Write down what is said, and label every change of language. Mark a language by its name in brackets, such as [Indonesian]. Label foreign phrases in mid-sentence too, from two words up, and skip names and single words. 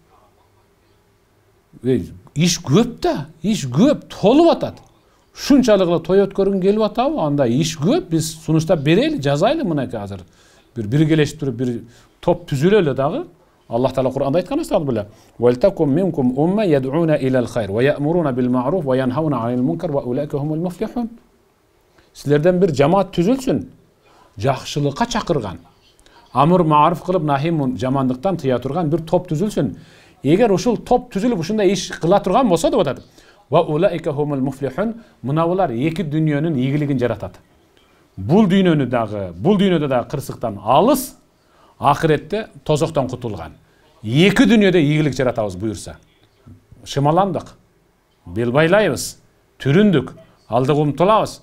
[Kyrgyz] Иш көп да, иш көп, толуп атат. Шунчалык эле той өткөргүң келип атабы? Анда иш көп, биз сунуштап берели, жазайлы мынакей азыр. Бир биргелешип туруп бир топ түзүлөлү дагы. Аллах Таала Кур'анда айткан астагы биле. [Arabic] "ولتكن منكم أمة يدعون إلى الخير ويأمرون بالمعروف وينهون عن المنكر وأولئك هم المفلحون." [Kyrgyz] Силерден бир жамаат түзүлсүн, жакшылыкка чакырган, амыр маруф кылып нахи жамандыктан тыя турган бир топ түзүлсүн. Эгер ушул топ түзүлүп ушундай иш кыла турган болсо деп атат. [Arabic] وأولئك هم المفلحون. [Kyrgyz] Мына булар эки дүйнөнүн ийгилигин жаратат. Бул дүйнөдө дагы кырсыктан алыс, ахиретте тозоктон кутулган. Эки дүйнөдө ийгилик жаратабыз буюрса. Шымаландык, бел байлайбыз, түрүндүк, алдыга умтулабыз.